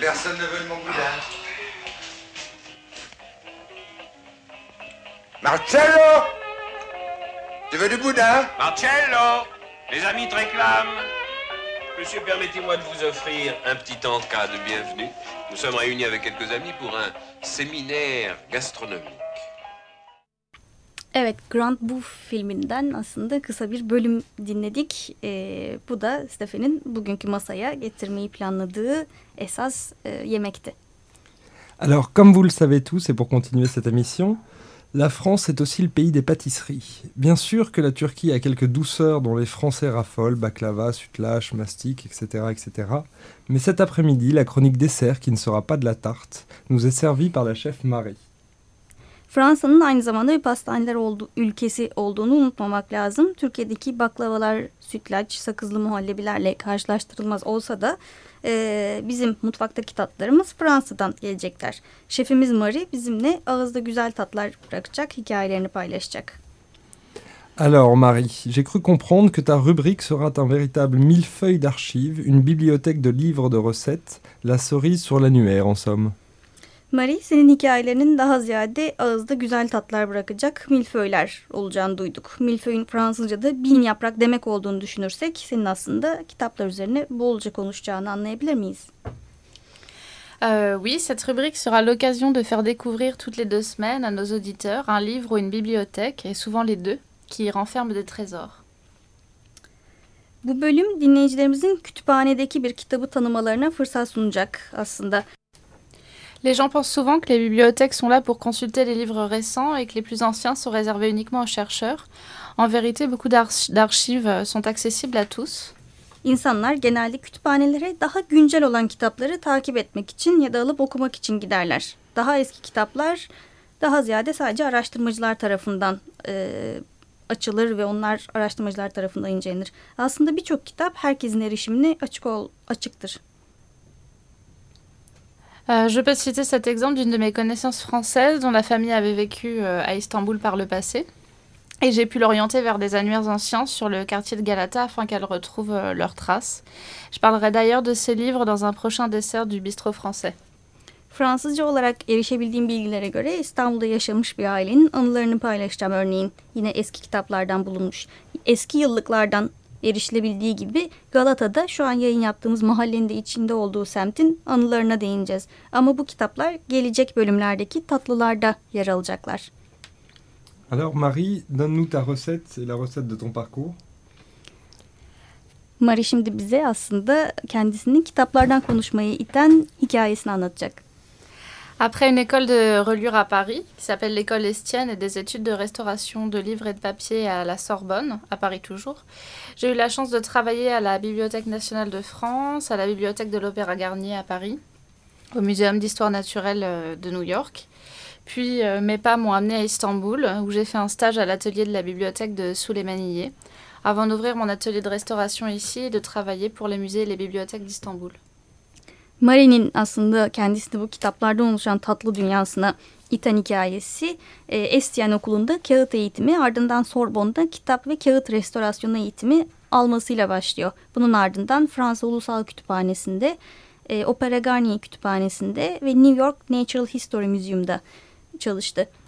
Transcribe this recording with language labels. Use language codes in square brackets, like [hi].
[fr] Personne ne veut mon boudin. Marcello! Tu veux du boudin? Marcello! Les amis te réclament. Monsieur, permettez-moi de vous offrir un petit encas de bienvenue. Nous sommes réunis avec quelques amis pour un séminaire gastronomique. [tr] Evet, Grand Bouffe filminden aslında kısa bir bölüm dinledik. Bu da Stéphane'in bugünkü masaya getirmeyi planladığı esas yemekti. [fr] Alors, comme vous le savez tous, et pour continuer cette émission, la France est aussi le pays des pâtisseries. Bien sûr que la Turquie a quelques douceurs dont les Français raffolent, baklava, sutlach, mastic, etc., etc. Mais cet après-midi, la chronique dessert, qui ne sera pas de la tarte, nous est servie par la chef Marie. [tr] Fransa'nın aynı zamanda bir pastaneler ülkesi olduğunu unutmamak lazım. Türkiye'deki baklavalar, sütlaç, sakızlı muhallebilerle karşılaştırılmaz olsa da bizim mutfaktaki tatlarımız Fransa'dan gelecekler. Şefimiz Marie bizimle ağızda güzel tatlar bırakacak, hikayelerini paylaşacak. [fr] Alors Marie, j'ai cru comprendre que ta rubrique sera un véritable millefeuille d'archives, une bibliothèque de livres de recettes, la cerise sur l'annuaire en somme. [tr] Marie, senin hikayelerinin daha ziyade ağızda güzel tatlar bırakacak millefeuiller olacağını duyduk. Millefeuille'in Fransızca'da bin yaprak demek olduğunu düşünürsek senin aslında kitaplar üzerine bolca konuşacağını anlayabilir miyiz? [fr] Oui, cette rubrique sera l'occasion de faire découvrir toutes les deux semaines à nos auditeurs un livre ou une bibliothèque, et souvent les deux, qui y renferment des trésors. [tr] Bu bölüm dinleyicilerimizin kütüphanedeki bir kitabı tanımalarına fırsat sunacak aslında. [fr] Les gens pensent souvent que les bibliothèques sont là pour consulter les livres récents et que les plus anciens sont réservés uniquement aux chercheurs. En vérité, beaucoup d'archives sont accessibles à tous. [tr] İnsanlar genelde kütüphanelere daha güncel olan kitapları takip etmek için ya da alıp okumak için giderler. Daha eski kitaplar daha ziyade sadece araştırmacılar tarafından açılır ve onlar araştırmacılar tarafından incelenir. Aslında birçok kitap herkesin erişimine açıktır. [fr] Je peux citer cet exemple d'une de mes connaissances françaises dont la famille avait vécu à Istanbul par le passé. Et j'ai pu l'orienter vers des annuaires anciens sur le quartier de Galata afin qu'elles retrouvent leurs traces. Je parlerai d'ailleurs de ces livres dans un prochain dessert du bistrot français. [tr] Fransızca olarak erişebildiğim bilgilere göre İstanbul'da yaşamış bir ailenin anılarını paylaşacağım örneğin. Yine eski kitaplardan bulunmuş, eski yıllıklardan erişilebildiği gibi Galata'da şu an yayın yaptığımız mahallenin de içinde olduğu semtin anılarına değineceğiz. Ama bu kitaplar gelecek bölümlerdeki tatlılarda yer alacaklar. [fr] Alors Marie, donne-nous ta recette et la recette de ton parcours. [tr] Marie şimdi bize aslında kendisinin kitaplardan konuşmayı iten hikayesini anlatacak. [fr] Après une école de reliure à Paris, qui s'appelle l'école Estienne et des études de restauration de livres et de papier à la Sorbonne, à Paris toujours, j'ai eu la chance de travailler à la Bibliothèque nationale de France, à la Bibliothèque de l'Opéra Garnier à Paris, au Muséum d'histoire naturelle de New York. Puis mes pas m'ont amené à Istanbul, où j'ai fait un stage à l'atelier de la bibliothèque de Süleymaniye, avant d'ouvrir mon atelier de restauration ici et de travailler pour les musées et les bibliothèques d'Istanbul. [tr] Marie'nin aslında kendisini bu kitaplardan oluşan tatlı dünyasına iten hikayesi, Estienne okulunda kağıt eğitimi, ardından Sorbonne'da kitap ve kağıt restorasyonu eğitimi almasıyla başlıyor. Bunun ardından Fransa Ulusal Kütüphanesi'nde, Opera Garnier Kütüphanesi'nde ve New York Natural History Museum'da çalıştı.